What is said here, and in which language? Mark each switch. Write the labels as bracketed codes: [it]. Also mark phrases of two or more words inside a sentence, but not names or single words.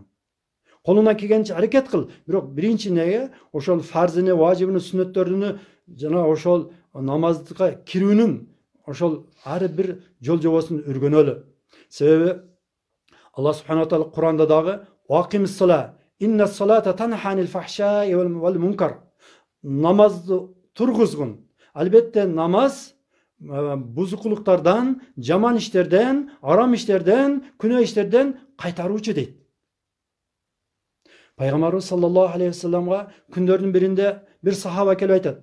[ky] Колунан келгенче аракет кыл. Бирок биринчи неге ошол фарзыны, важибыны, сүннөттөрүнү жана ошол намазга кирүүнүн ошол ар бир жол жобосун өргөнөлү. [ar] Себеби الله سبحانه وتعالى [ky] Куранда дагы [ar] وأقم الصلاة إن الصلاة تنهى عن الفحشاء والمنكر. [ky] Намазды тургузгун. Албетте намаз бузукулуктардан, жаман иштерден, арам иштерден, күнөө иштерден кайтаруучу дейт. Пайгамбарыбыз [ar] صلى الله عليه وسلم [ky] күндөрдүн биринде bir сахаба келип айтат.